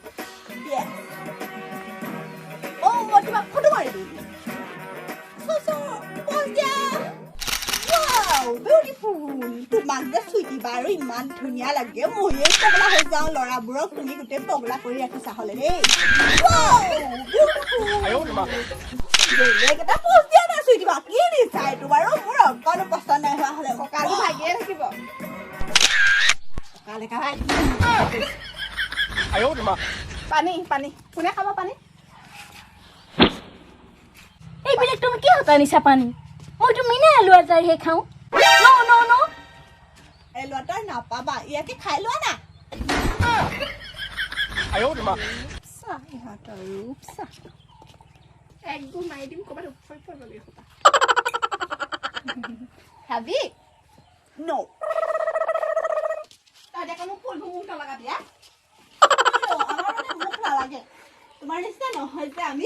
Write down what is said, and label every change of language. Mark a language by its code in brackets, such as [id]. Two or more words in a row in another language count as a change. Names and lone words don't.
[as] মই তোমাক ফটো মাৰি দিম তোমাক যে চুইটিবা আৰু ইমান ধুনীয়া লাগে ময়ো পগলা হৈ যাওঁ ল'ৰাবোৰক তুমি গোটেই পগলা কৰি ৰাখিছা হ'লে দেই [zh] 哎呦我的妈！ [as] বেলেগ এটা পোষ্ট দিয়া নাই চুইটিবা কি দিছা এইটো বাৰু মোৰ অকণো পচন্দ নাই হোৱা হ'লে কালি ভাগিয়ে থাকিব কালে কালে [zh] 哎呦我的妈！ [as] পানী পানী কোনে খাব পানী এইবিলাক তুমি কি হতা নিছা পানী মইতো মিনা আলু আচাৰহে খাওঁ ন এই ল'ৰাটোৰ নাপাবা ইয়াকে খাই লোৱা না [zh] 哎呦我的妈！ [as] ইহঁতৰ ৰূপচা একদম মাৰি দিম ক'ৰবাত উফৰি পৰিব লাগিব খাবি নো তই দেখোন মোক ফুল মোক নলগাবি আমাৰ মানে মোক নালাগে তোমাৰ নিচিনা নহয় যে আমি